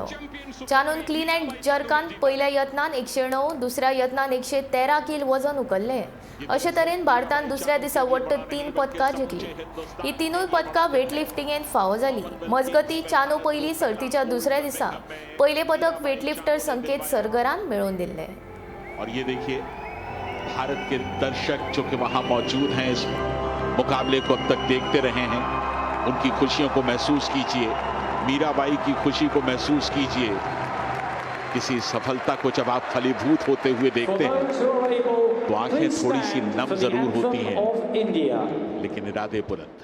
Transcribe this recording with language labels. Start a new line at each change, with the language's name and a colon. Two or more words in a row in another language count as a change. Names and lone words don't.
Konkani: चानून क्लीन एंड जर्कांत पयल्या यत्नांत 109, दुसऱ्या यत्नांत 113 किल वजन उखल्लें। अशे तरेन भारतान दुसऱ्या दिसा वट्ट 3 पदकां जिखलीं। ही तिनूय पदकां वेटलिफ्टिंगेंत फावो जालीं। मजगतीं चानू पयली सर्तीच्या दुसऱ्या दिसा पयले पदक वेटलिफ्टर संकेत सरगरान मेळोवन दिल्लें।
Hindi: और ये देखिए भारत के दर्शक जो कि वहां मौजूद हैं, इस मुकाबले को अब तक देखते रहे हैं, उनकी खुशियों को महसूस कीजिए, मीराबाई की खुशी को महसूस कीजिए। किसी सफलता को जब आप फलीभूत होते हुए देखते हैं तो आंखें थोड़ी सी नम जरूर होती हैं, लेकिन इरादे बुलंद।